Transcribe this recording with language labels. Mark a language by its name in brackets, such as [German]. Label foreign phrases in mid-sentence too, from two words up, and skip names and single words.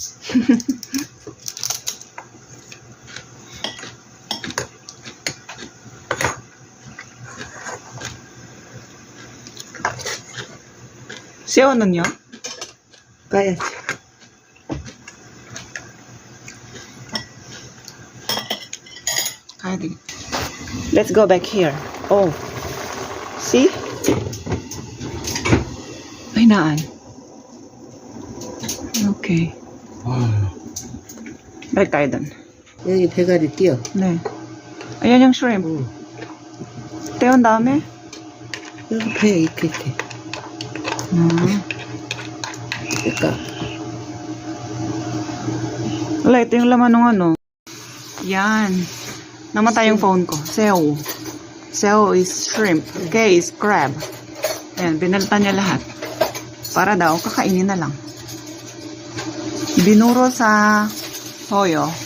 [Korean] 새우는요? 까야지. 가야 되겠다. [English] Let's go back here. Oh. See? [Filipino] Hinaan. Okay. Balik tayo dun. [Korean] 여기 대가리 띄어. 네. [Filipino] Ayan yung shrimp. [Korean] 응. [Filipino] Teon dami. [Korean] 여기 배에 이렇게. 그러니까. [Filipino] Wala, ito yung laman ng ano. Yan. Namatay yung phone ko. Seo. [English] Seo is shrimp. K is crab. [Filipino] Ayan, binalitan niya lahat. Para daw, kakainin na lang. Binuro sa toyo.